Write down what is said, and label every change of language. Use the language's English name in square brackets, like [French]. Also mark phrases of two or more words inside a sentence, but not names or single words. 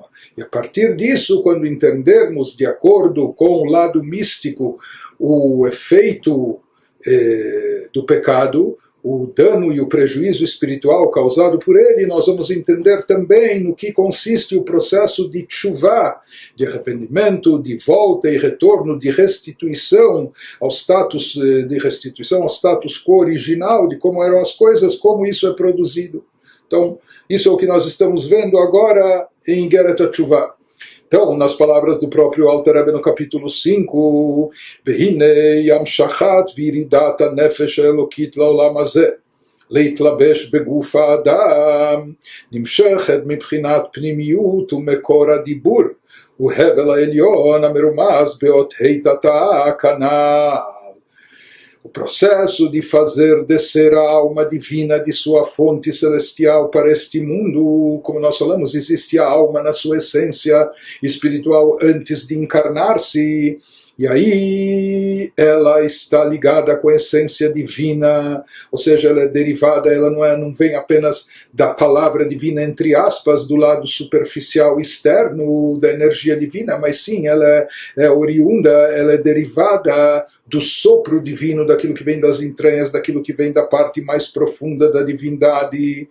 [Portuguese] E a partir disso, quando entendermos de acordo com o lado místico o efeito do pecado, o dano e o prejuízo espiritual causado por ele, nós vamos entender também no que consiste o processo de tshuvá, de arrependimento, de volta e retorno, de restituição ao [Latin] status quo [Portuguese] original, de como eram as coisas, como isso é produzido. Então, isso é o que nós estamos vendo agora em Igeret HaTshuvah. Então, nas palavras do próprio Alter Rebbe no capítulo 5, [Hebrew] והנה המשכת וירידת הנפש האלקית לעולם הזה להתלבש בגוף האדם נמשכת מבחינת פנימיות ומקור הדיבור והבל העליון המרומז באות התתאה כנ"ל. [Portuguese] O processo de fazer descer a alma divina de sua fonte celestial para este mundo, como nós falamos, existe a alma na sua essência espiritual antes de encarnar-se, e aí ela está ligada com a essência divina, ou seja, ela é derivada, ela não vem apenas da palavra divina, entre aspas, do lado superficial externo da energia divina, mas sim, ela é oriunda, ela é derivada do sopro divino, daquilo que vem das entranhas, daquilo que vem da parte mais profunda da divindade.